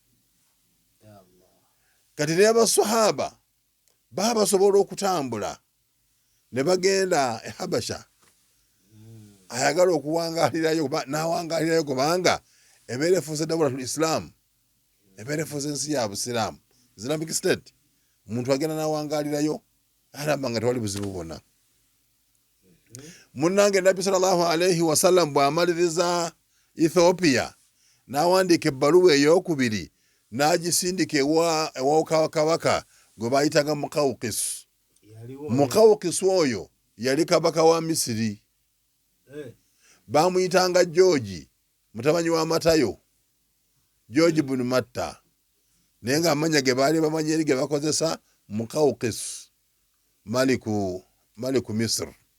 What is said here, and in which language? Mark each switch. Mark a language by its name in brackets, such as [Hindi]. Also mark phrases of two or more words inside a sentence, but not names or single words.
[Ganda] Kati ne abasahaba baba basobola okutambula ne bagenda e Habasha, ayagala okuwangaalirayo, n'awangaalirayo kubanga ebeera efuuse [Arabic] دولة الإسلام, [Ganda] ebeera efuuse ensi ya Busiraamu, [English] Islamic State. [Ganda] Omuntu agenda n'awangaalirayo alaba nga tewali buzibu bwonna. Munnange Nabbi [Arabic] صلى الله عليه وسلم [Ganda] bw'amaliriza Ethiopia n'awandiika ebbaluwa ey'okubiri n'agisindika ewa kabaka gwe baayitaga Muqawqis. Muqawqis oyo yali kabaka wa Misiri, baamuyitanga George mutabanyi wa Matayo, George bunu Matta, naye nga amanya ge baali bamanyi eri ge bakozesa Muqawqis, [Arabic] ملك مصر.